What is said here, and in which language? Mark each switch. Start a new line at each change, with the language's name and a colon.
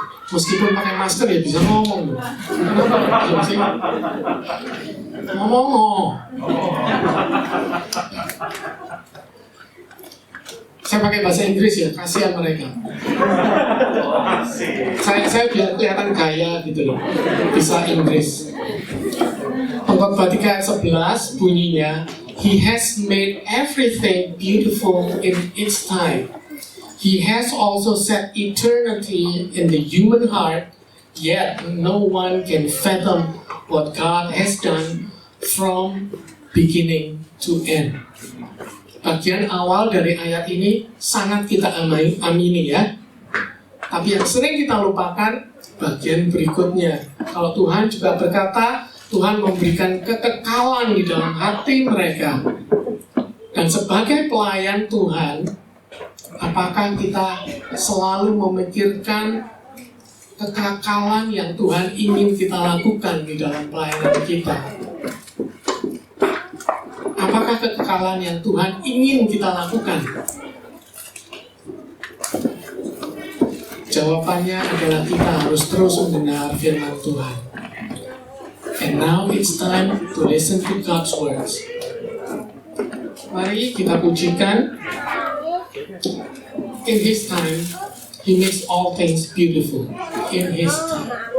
Indonesian: Meskipun pakai masker ya bisa ngomong. Kenapa? Bisa sih? Ngomong. Saya pakai bahasa Inggris ya, kasihan mereka. Saya biar kelihatan gaya gitu loh, bisa Inggris. Pengkhotbah 3 ayat 11 bunyinya,
English: He has made everything beautiful in its time. He has also set eternity in the human heart, yet no one can fathom what God has done from beginning to end.
Indonesian: Bagian awal dari ayat ini sangat kita amini ya. Tapi yang sering kita lupakan bagian berikutnya. Kalau Tuhan juga berkata, Tuhan memberikan kekekalan di dalam hati mereka. Dan sebagai pelayan Tuhan, apakah kita selalu memikirkan kekekalan yang Tuhan ingin kita lakukan di dalam pelayanan kita? Apakah kekekalan yang Tuhan ingin kita lakukan? Jawabannya adalah kita harus terus mendengar firman Tuhan.
English: And now it's time to listen to God's words.
Indonesian: Mari kita pujikan.
English: In His time, He makes all things beautiful. In His time.